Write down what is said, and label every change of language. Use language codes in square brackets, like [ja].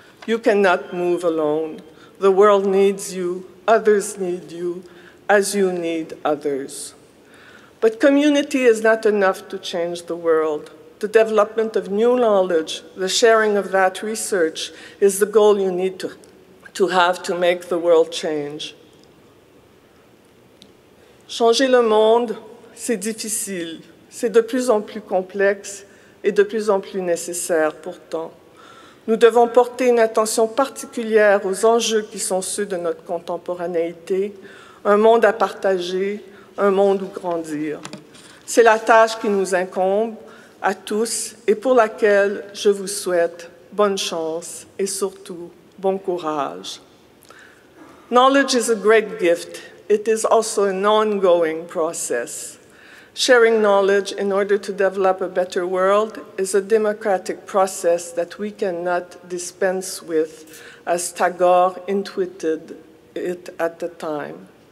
[en] You cannot move alone. The world needs you, others need you, as you need others. But community is not enough to change the world. The development of new knowledge, the sharing of that research is the goal you need to have to make the world change. [fr] Changer le monde, c'est difficile. C'est de plus en plus complexe et de plus en plus nécessaire pourtant. Nous devons porter une attention particulière aux enjeux qui sont ceux de notre contemporanéité, un monde à partager, un monde où grandir. C'est la tâche qui nous incombe à tous et pour laquelle je vous souhaite bonne chance et surtout bon courage. [en] Knowledge is a great gift. It is also an ongoing process. Sharing knowledge in order to develop a better world is a democratic process that we cannot dispense with, as Tagore intuited it at the time.